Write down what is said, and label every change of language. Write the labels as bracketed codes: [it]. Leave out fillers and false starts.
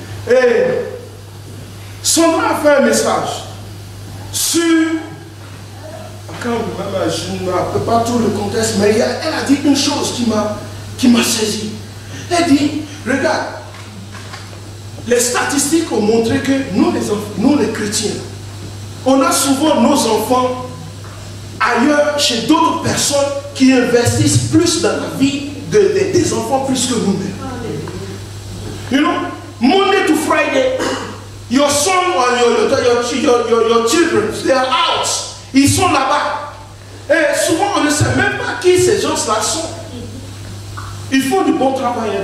[fr] Et Sandra a fait un message sur, quand je ne me rappelle pas tout le contexte, mais elle a dit une chose qui m'a saisi. Elle dit, regarde, les statistiques ont montré que nous les chrétiens, on a souvent nos enfants ailleurs, chez d'autres personnes qui investissent plus dans la vie des enfants plus que nous-mêmes. [en] You know, Monday to Friday, your son or your children, they are out. [fr] Ils sont là-bas. Et souvent, on ne sait même pas qui ces gens-là sont. Ils font du bon travail.